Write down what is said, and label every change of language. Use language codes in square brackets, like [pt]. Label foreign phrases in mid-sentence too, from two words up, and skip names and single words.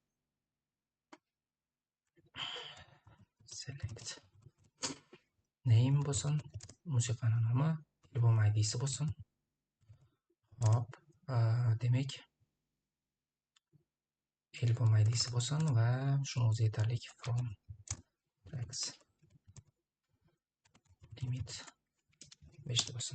[en] Select name [uz] bo'lsin, musiqani nomi, albom ID'si bo'lsin. Hop, demak albom ID'si bo'lsin va shuni o'zi yetarli. [en] From tracks limit 5 bo'lsin.